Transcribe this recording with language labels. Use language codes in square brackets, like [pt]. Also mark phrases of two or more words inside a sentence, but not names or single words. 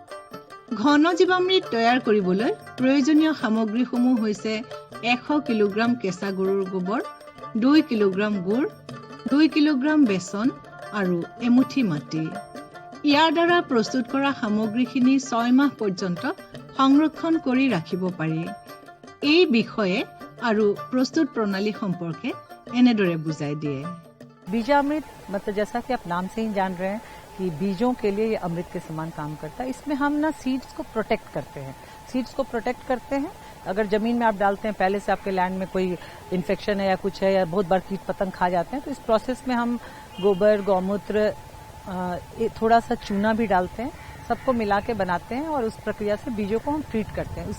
[as] ঘন জীৱামৃত তৈয়াৰ কৰিবলৈ প্ৰয়োজনীয় সামগ্ৰীসমূহ হৈছে 100 কিলোগ্ৰাম কেঁচা গৰুৰ গোবৰ, 2 কিলোগ্ৰাম গুড়, 2 কিলোগ্ৰাম বেচন আৰু এমুঠি মাটি। ইয়াৰ দ্বাৰা প্ৰস্তুত কৰা সামগ্ৰীখিনি 6 মাহ পৰ্যন্ত সংৰক্ষণ কৰি ৰাখিব পাৰি। এই বিষয়ে আৰু প্ৰস্তুত প্ৰণালী সম্পৰ্কে এনেদৰে বুজাই দিয়ে। [hi] बीजामृत मतलब जैसा कि आप नाम से ही जान रहे हैं कि बीजों के लिए ये अमृत के समान काम करता है। इसमें हम ना सीड्स को प्रोटेक्ट करते हैं। सीड्स को प्रोटेक्ट करते हैं, अगर जमीन में आप डालते हैं, पहले से आपके लैंड में कोई इन्फेक्शन है या कुछ है या बहुत बार कीट पतंग खा जाते हैं, तो इस प्रोसेस में हम गोबर, गौमूत्र, थोड़ा सा चूना भी डालते हैं, सबको मिला के बनाते हैं और उस प्रक्रिया से बीजों को हम ट्रीट करते हैं।